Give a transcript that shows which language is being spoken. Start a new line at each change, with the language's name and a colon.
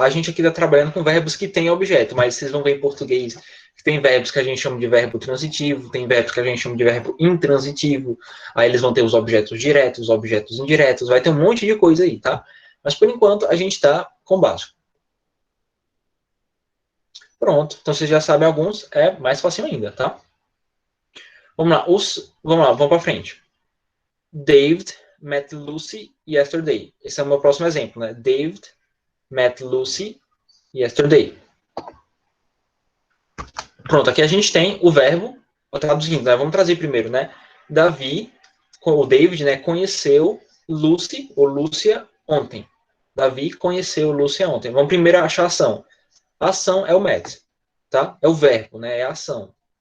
Portuguese: A gente aqui está trabalhando com verbos que têm objeto, mas vocês vão ver em português que tem verbos que a gente chama de verbo transitivo, tem verbos que a gente chama de verbo intransitivo, aí eles vão ter os objetos diretos, os objetos indiretos, vai ter um monte de coisa aí, tá? Mas, por enquanto, a gente está com o básico. Pronto. Então, vocês já sabem alguns, é mais fácil ainda, tá? Vamos lá, vamos para frente.
English: David met Lucy yesterday.
Portuguese: Esse é o meu próximo exemplo, né?
English: David met Lucy yesterday.
Portuguese: Pronto, aqui a gente tem o verbo, traduzindo, né? Vamos trazer primeiro, né? O David, né, conheceu Lucy ou Lúcia ontem. Davi conheceu Lúcia ontem. Vamos primeiro achar a ação. A ação é o met, tá? É o verbo, né? É a ação.